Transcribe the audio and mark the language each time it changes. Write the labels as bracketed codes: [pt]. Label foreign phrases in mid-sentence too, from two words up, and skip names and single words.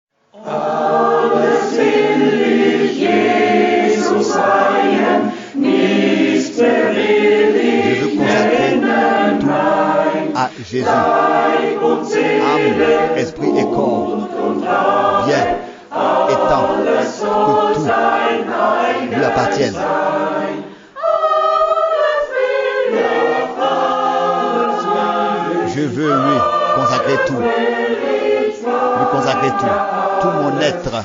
[de] Alles will ich Jesus weihen, nichts mehr will ich nennen, [fr] tout à Jésus. [de] Leib und Seele, [fr] Âme, esprit et corps, bien étant que tout lui appartienne. Je veux lui consacrer tout. Lui consacrer tout. Tout mon être.